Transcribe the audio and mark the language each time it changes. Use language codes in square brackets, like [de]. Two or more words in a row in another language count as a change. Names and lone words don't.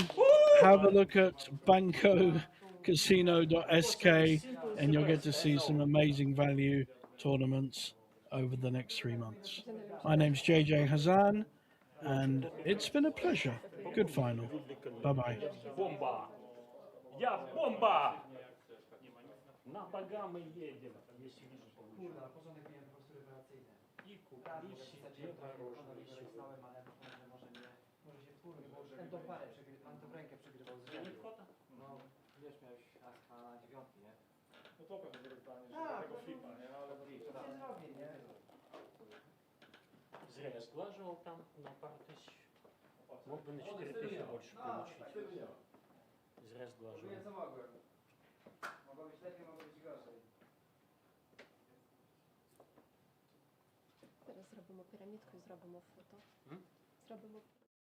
[en] Have a look at bancocasino.sk and you'll get to see some amazing value tournaments over the next 3 months. My name's JJ Hazan, and it's been a pleasure. Good final. Bye-bye. [ru] Бомба! Я бомба! На Багамы едем, если вижу получше. [pl] Kurde, na początek miałem po prostu rewelacyjne. [ru] И [pl] Tak, [ru] купили [pl] napisać, [ru] себе [pl] że [ru] хорошую [pl] nacisnąłem, ale może się wkurwił, bo ten tą parę, pan tą rękę przegrywał z rzędu. No, wiesz, miałeś aska na dziewiątki, nie? No to pewnie rozdanie, że Tak, tego flipa, nie? Ale to nie zrobię, nie? [ru] Зря я сглаживал там на пару тысяч. Мог бы на 4000 больше получить. Зря сглаживал. [pl] Co mogłem? Mogło być lepiej, mogło być gorzej. [uk] Teraz зробимо пірамідку і зробимо фото. М? Зробимо